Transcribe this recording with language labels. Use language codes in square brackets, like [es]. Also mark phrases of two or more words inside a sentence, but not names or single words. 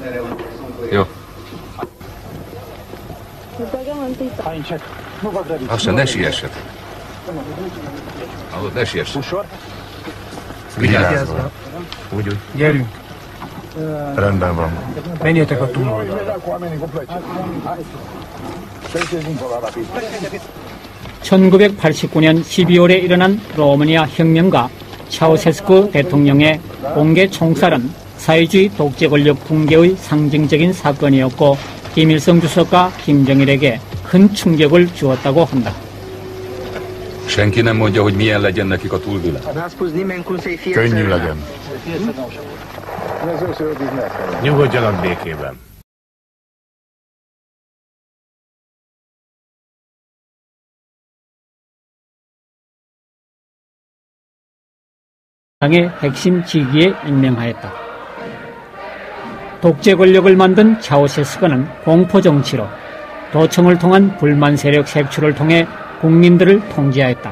[hu] Jó. Lassan, ne siesset. Hallod, ne siesset. Vigyázva. Úgy. Gyerünk. Rendben van. Menjetek a túloldalra. [ko] 1989년 12월에 일어난 로마니아 혁명과 차우세스쿠 대통령의 공개 총살은 사회주의 독재 권력 붕괴의 상징적인 사건이었고 김일성 주석과 김정일에게 큰 충격을 주었다고 한다. [hu] Senki nem mondja, hogy milyen legyen nekik a túlvilág. Könnyű legyen. Nyugodjanak békében. [ko] 당의 핵심 직위에 임명하였다. 독재 권력을 만든 차우세스크는 공포 정치로 도청을 통한 불만 세력 색출을 통해 국민들을 통제하였다.